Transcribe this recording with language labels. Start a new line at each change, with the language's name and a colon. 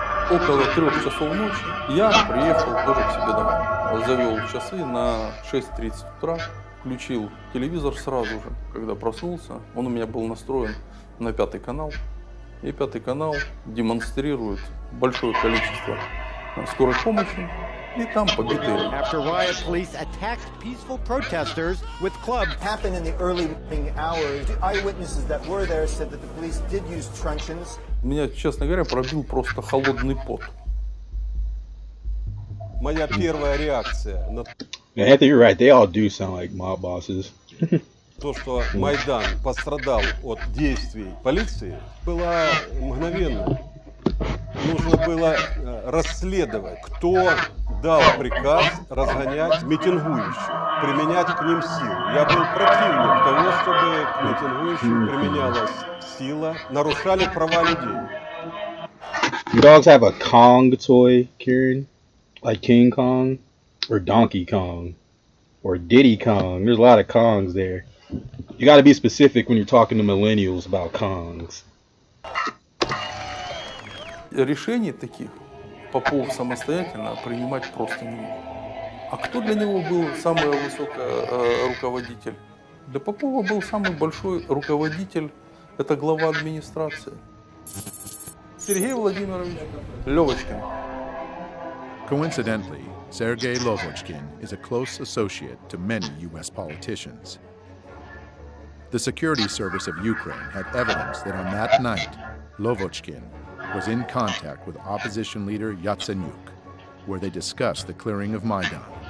Russian: Около 3 часов ночи я приехал тоже к себе домой. Завел часы на 6:30 утра, включил телевизор сразу же, когда проснулся. Он у меня был настроен на 5-й канал. И 5-й канал демонстрирует большое количество скорой помощи. И там побитые.
English: After riot, police attacked peaceful protesters with clubs. Happened in the early morning hours. Eyewitnesses that were there said that the police did use truncheons.
Russian: Меня, честно говоря, пробил просто холодный пот. Моя первая реакция на
English: Anthony, you're right. They all do sound like mob bosses.
Russian: то, что Майдан пострадал от действий полиции, была мгновенная. Нужно было расследовать, кто дал приказ разгонять митингующих, применять к ним силу. Я был противник того, чтобы к митингующим применялась сила, нарушали права людей.
English: You dogs have a Kong toy, Kieran? Like King Kong or Donkey Kong or Diddy Kong. There's a lot of Kongs there. You got to be specific when you're talking to millennials about Kongs.
Russian: Решений таких Попов самостоятельно принимать просто не мог. А кто для него был самый высокий руководитель? Для Попова был самый большой руководитель, это глава администрации. Сергей Владимирович Левочкин.
English: Coincidentally, Sergei Lovochkin is a close associate to many U.S. politicians. The security service of Ukraine had evidence that on that night, Lovochkin was in contact with opposition leader Yatsenyuk, where they discussed the clearing of Maidan.